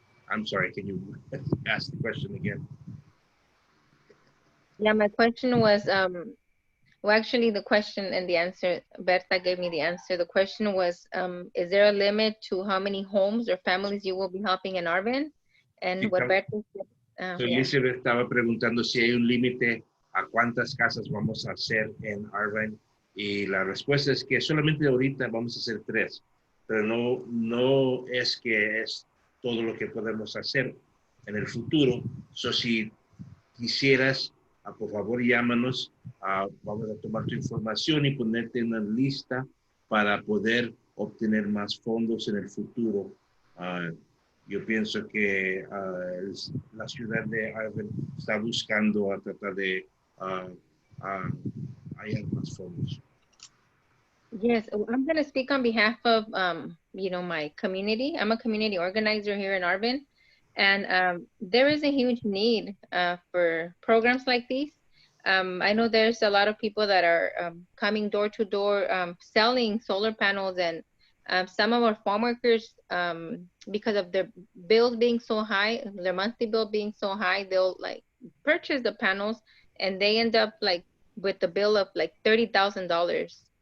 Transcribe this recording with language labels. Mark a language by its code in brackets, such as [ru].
[en] I'm sorry, can you ask the question again? Yeah, my question was, well, actually the question and the answer, Berta gave me the answer. The question was, is there a limit to how many homes or families you will be helping in Arvin? And what Berta said, So yeah. [es] Elizabeth estaba preguntando si hay un límite a cuántas casas vamos a hacer en Arvin, y la respuesta es que solamente ahorita vamos a hacer 3, pero no es que es todo lo que podemos hacer en el futuro. So si quisieras, por favor llámanos, vamos a tomar tu información y ponerte en una lista para poder obtener más fondos en el futuro. Yo pienso que la ciudad de Arvin está buscando a tratar de hallar más fondos. [en] Yes, I'm going to speak on behalf of, you know, my community. I'm a community organizer here in Arvin, and there is a huge need for programs like these. I know there's a lot of people that are coming door to door selling solar panels, and some of our farm workers, because of their bills being so high, their monthly bill being so high, they'll like purchase the panels and they end up like with the bill of like $30,000.